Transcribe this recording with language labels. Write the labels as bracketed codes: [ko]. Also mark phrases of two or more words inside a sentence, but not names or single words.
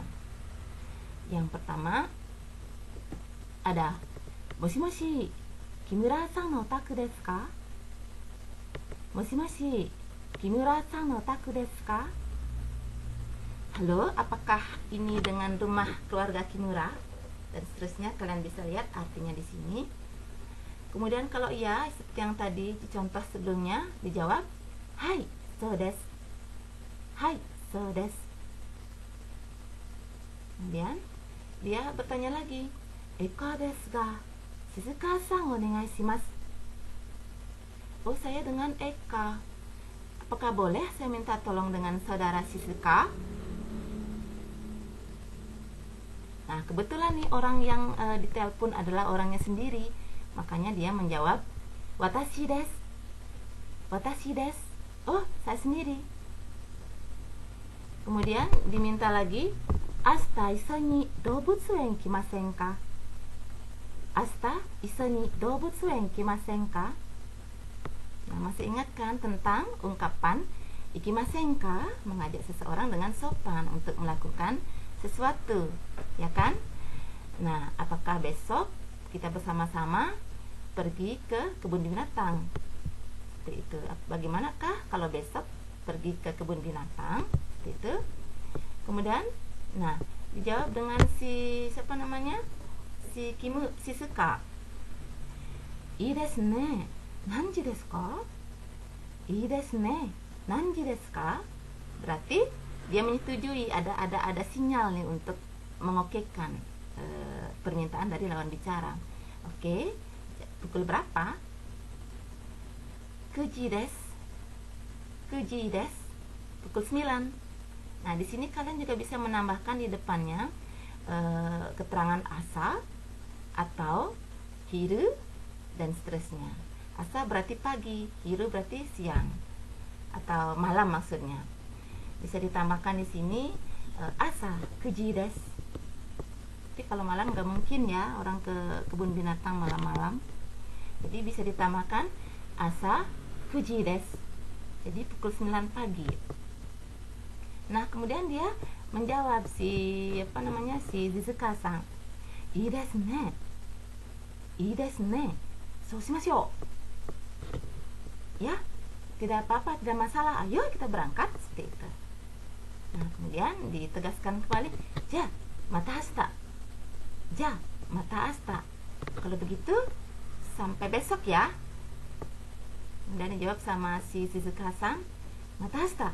[id] Yang pertama ada [ja] もしもし、木村さんのお宅ですか? もしもし、木村さんのお宅ですか? [id] Halo, apakah ini dengan rumah keluarga Kimura? Dan seterusnya, kalian bisa lihat artinya di sini. Kemudian kalau iya, seperti yang tadi di contoh sebelumnya, dijawab hai, [ja] そうです. はい、そうです. [id] Kemudian dia bertanya lagi, [ja] エカですが、静香さんお願いします. [id] Oh, saya dengan Eka. Apakah boleh saya minta tolong dengan saudara Shizuka? Nah, kebetulan nih orang yang ditelepon adalah orangnya sendiri, makanya dia menjawab [ja] 私です. 私です. [id] Oh, saya sendiri. Kemudian diminta lagi, [ja] 明日一緒に動物園来ませんか? 明日一緒に動物園来ませんか? [id] Nah, masih ingat kan tentang ungkapan [ja] 行きませんか, [id] mengajak seseorang dengan sopan untuk melakukan sesuatu, ya kan? Nah, apakah besok kita bersama-sama pergi ke kebun binatang? Seperti itu. Bagaimanakah kalau besok pergi ke kebun binatang? Seperti itu. Kemudian, nah, dijawab dengan si siapa namanya? [ja] Si Shizuka. いいですね. 何時ですか? いいですね。何時ですか? [id] Berarti dia menyetujui, ada sinyal nih untuk mengokekan permintaan dari lawan bicara. Oke, pukul berapa? [ja] 九時です. 九時です. [id] Pukul 9. Nah, di sini kalian juga bisa menambahkan di depannya keterangan asa atau hiru dan seterusnya. Asa berarti pagi, hiru berarti siang atau malam maksudnya. Bisa ditambahkan di sini [ja] 朝九時です. [id] Tapi kalau malam nggak mungkin ya orang ke kebun binatang malam-malam. Jadi bisa ditambahkan [ja] 朝九時です. [id] Jadi pukul 9 pagi. Nah, kemudian dia menjawab si Shizuka-san. [ja] いいですね。いいですね. そうしましょう. [id] Ya, tidak apa-apa, tidak masalah. Ayo kita berangkat, seperti itu. Nah, kemudian ditegaskan kembali, [ja] じゃ、また明日. じゃ、また明日. [id] Kalau begitu, sampai besok ya. Kemudian dijawab sama si Shizuka-san, [ja] また明日.